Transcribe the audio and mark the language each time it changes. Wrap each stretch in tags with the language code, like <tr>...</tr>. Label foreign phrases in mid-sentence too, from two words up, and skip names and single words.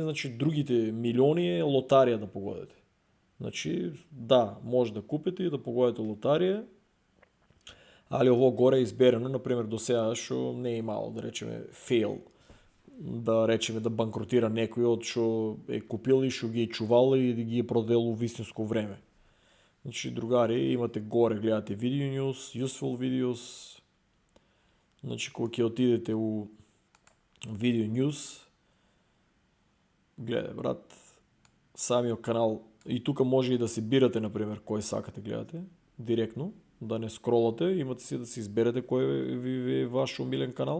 <mk>Значи, другите милиони е лотарија да погодите. Значи, да, може да купите и да погодите лотарија, али ово горе е изберено, например, до сега што не е имало, да речеме, фейл, да речеме да банкротира некој од што е купил и што ги е чувал и да ги е проделил вистинско време. Значи, другари, имате горе, гледате</mk> <en>video news, useful videos.</en> <mk>Значи, кога ќе отидете у</mk> <en>video news,</en> <mk>гледај, брат, самиот канал, и тука може и да се бирате, например, кој сакате гледате, директно, да не скролате, имате си да се изберете кој ви е ваш омилен канал.</mk>